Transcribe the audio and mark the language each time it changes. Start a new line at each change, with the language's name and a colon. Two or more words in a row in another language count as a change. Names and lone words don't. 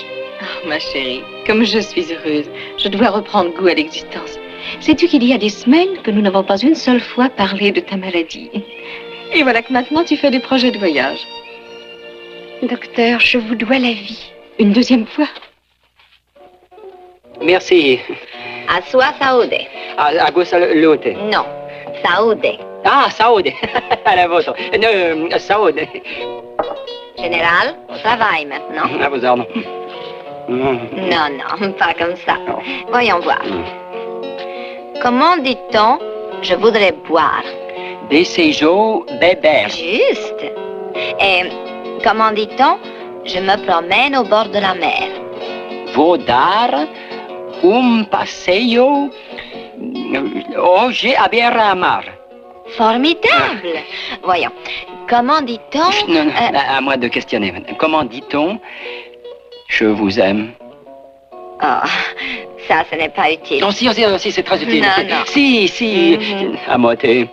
French: Oh, ma chérie, comme je suis heureuse. Je dois reprendre goût à l'existence. Sais-tu qu'il y a des semaines que nous n'avons pas une seule fois parlé de ta maladie? Et voilà que maintenant tu fais des projets de voyage. Docteur, je vous dois la vie. Une deuxième fois? Merci.
Portuguese: A sua saúde.
Italian: A salute.
French: Non,
Portuguese: saúde. Ah, saúde.
French: À la vôtre. Non, saúde. Général, au travail maintenant. À vos ordres. Non, non, pas comme ça. Voyons voir. Comment dit-on, je voudrais boire?
Portuguese: Desejos beber.
French: Juste. Et comment dit-on? Je me promène au bord de la mer.
Portuguese: Vou dar passeio hoje à beira-mar.
French: Formidable. Voyons. Comment dit-on? Non, à moi de questionner. Comment dit-on je vous aime? Oh, ça, ce n'est pas utile. Non, si, c'est très utile. Non. Si. À moitié.